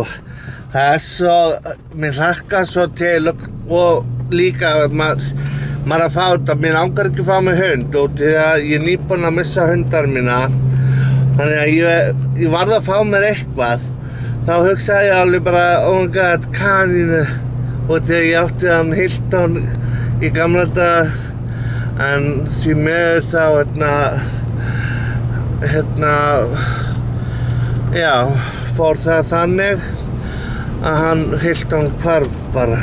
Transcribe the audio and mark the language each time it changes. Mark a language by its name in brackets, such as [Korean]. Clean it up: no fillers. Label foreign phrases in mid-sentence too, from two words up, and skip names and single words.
[Icelandic] Það svo, mér hlakkar svo til og líka maður að fá þetta, mér langar ekki að fá mig hund og því að ég nýbúinn að missa hundar mína. Þannig að ég varð að fá mér eitthvað. Þá hugsaði ég alveg bara, [English] oh my god, [Icelandic] kanínu. Og þegar ég átti hann Hilton í gamla dag, en því miður þá já, fór það þannig að hann Hilton hvarf bara.